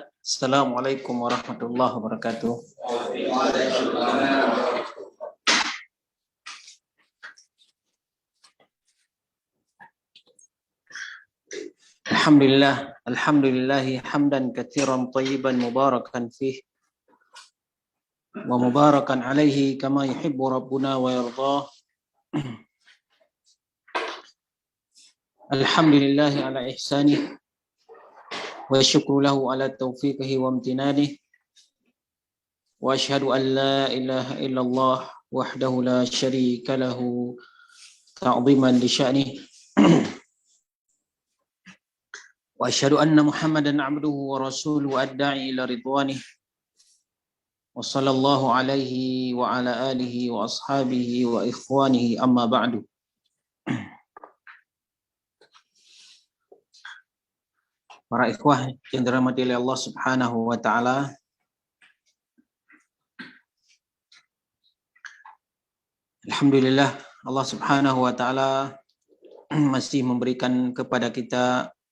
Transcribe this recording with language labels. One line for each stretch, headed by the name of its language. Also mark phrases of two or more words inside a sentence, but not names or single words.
Arabic: السلام عليكم ورحمة الله وبركاته الحمد لله حمدا كثيرا طيبا مباركا فيه ومباركا عليه كما يحب ربنا ويرضى. الحمد لله على إحسانه والشكر له على توفيقه وامتنانه. وأشهد أن لا إله إلا الله وحده لا شريك له تعظيما لشأنه. وأشهد أن محمدا عبده ورسوله الداعي إلى رضوانه. وصلى الله عليه وعلى آله وأصحابه وإخوانه أما بعد.
Indonesian: Para ikhwah yang dirahmati oleh Allah
Arabic: سبحانه وتعالى,
Indonesian: alhamdulillah Allah
Arabic: سبحانه وتعالى
Indonesian: masih memberikan kepada kita